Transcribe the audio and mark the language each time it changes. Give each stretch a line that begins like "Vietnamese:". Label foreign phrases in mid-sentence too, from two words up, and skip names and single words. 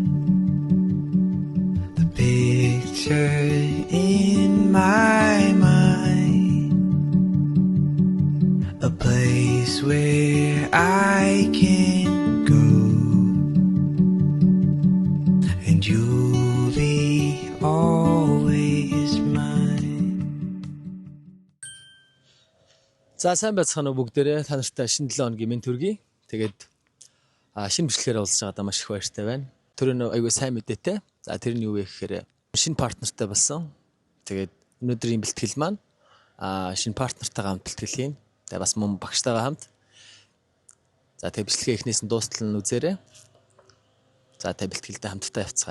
English: The picture in my mind, a place where I can go, and you'll be always mine.
Mongolian: За сайн байцгаана уу бүгдээрээ. Та нартай шинэ 7 хоногийн минь төргий. Тэгээд шинэ бичлэгээр уулзж байгаадаа маш их баяртай байна. Төрөө айгүй сайн мэдээтэй. За тэр нь юу вэ гэхээр шинэ партнертай болсон. Тэгээд өнөөдрийн бэлтгэл маань шинэ партнертайгаа хамт бэлтгэлийн. Тэгээд бас мөн багштайгаа хамт. За тэгээд бичлэгээ эхнээс нь дуустал нь үзээрэй. За тэгээд бэлтгэлдээ хамтдаа явцгаая.